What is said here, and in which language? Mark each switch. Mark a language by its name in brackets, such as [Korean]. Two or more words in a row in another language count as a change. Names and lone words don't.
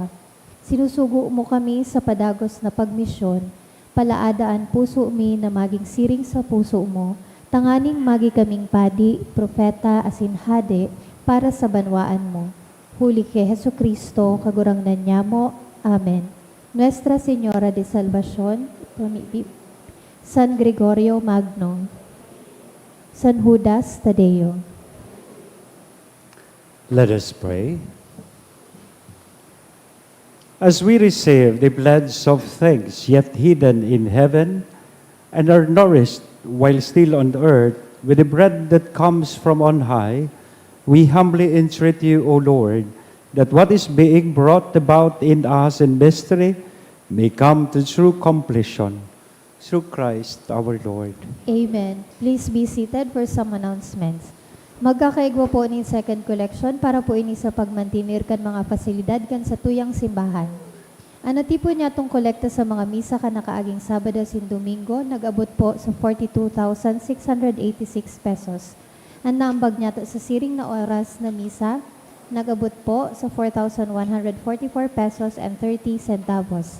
[Bikol] Sinusugo mo kami sa padagos na pagmisyon, palaadaan puso mi na maging siring sa puso mo, tanganing magi kaming padi, propeta, asin hade, para sa banwaan mo. Huli kay Jesucristo, kagurangnan niya mo. Amen. Nuestra Señora de Salvacion, San Gregorio Magno, San Judas Tadeo. [English] Let us pray. As we receive the pledge of thanks yet hidden in heaven and are nourished while still on earth with the bread that comes from on high, we humbly entreat you, O Lord, that what is being brought about in us in mystery may come to true completion through Christ our Lord. Amen. Please be seated for some announcements. [Bikol] Magkakaigwa po ni second collection para po ini sa pagmantinir kan mga pasilidad kan sa tuyang simbahan. Anati po niya itong kolekta sa mga misa ka nakaaging Sabado sin Domingo, nag-abot po sa 42,686 pesos. Ang naambag niya to sa siring na oras na misa, nag-abot po sa 4,144 pesos and 30 centavos.